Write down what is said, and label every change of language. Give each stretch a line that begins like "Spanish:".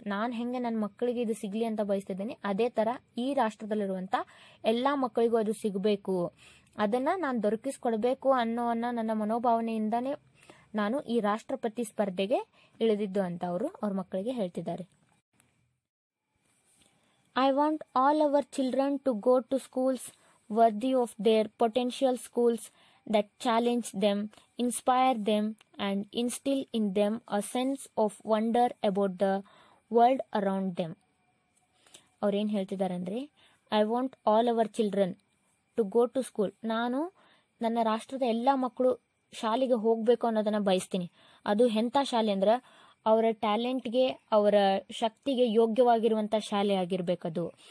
Kannada: ನಾನು ಹೆಂಗೆ ನನ್ನ ಮಕ್ಕಳಿಗೆ ಇದು ಸಿಗಲಿ ಅಂತ ಬಯಸ್ತಿದ್ದೇನೆ, ಅದೇ ಥರ ಈ ರಾಷ್ಟ್ರದಲ್ಲಿರುವಂಥ ಎಲ್ಲ ಮಕ್ಕಳಿಗೂ ಅದು ಸಿಗಬೇಕು, ಅದನ್ನು ನಾನು ದೊರಕಿಸ್ಕೊಡ್ಬೇಕು ಅನ್ನೋವನ್ನ ನನ್ನ ಮನೋಭಾವನೆಯಿಂದನೇ ನಾನು ಈ ರಾಷ್ಟ್ರಪತಿ ಸ್ಪರ್ಧೆಗೆ ಇಳಿದಿದ್ದು ಅಂತ ಅವ್ರ ಮಕ್ಕಳಿಗೆ ಹೇಳ್ತಿದ್ದಾರೆ.
English: I want all our children to go to schools worthy of their potential, schools that challenge them, inspire them, and instill in them a sense of wonder about the world around them.
Kannada: ಅವ್ರೇನು ಹೇಳ್ತಿದ್ದಾರೆ ಅಂದರೆ,
English: I want all our children to go to school,
Kannada: ನಾನು ನನ್ನ ರಾಷ್ಟ್ರದ ಎಲ್ಲ ಮಕ್ಕಳು ಶಾಲೆಗೆ ಹೋಗಬೇಕು ಅನ್ನೋದನ್ನು ಬಯಸ್ತೀನಿ. ಅದು ಎಂಥ ಶಾಲೆ ಅಂದ್ರೆ ಅವರ ಟ್ಯಾಲೆಂಟ್ಗೆ, ಅವರ ಶಕ್ತಿಗೆ ಯೋಗ್ಯವಾಗಿರುವಂಥ ಶಾಲೆ ಆಗಿರಬೇಕದು.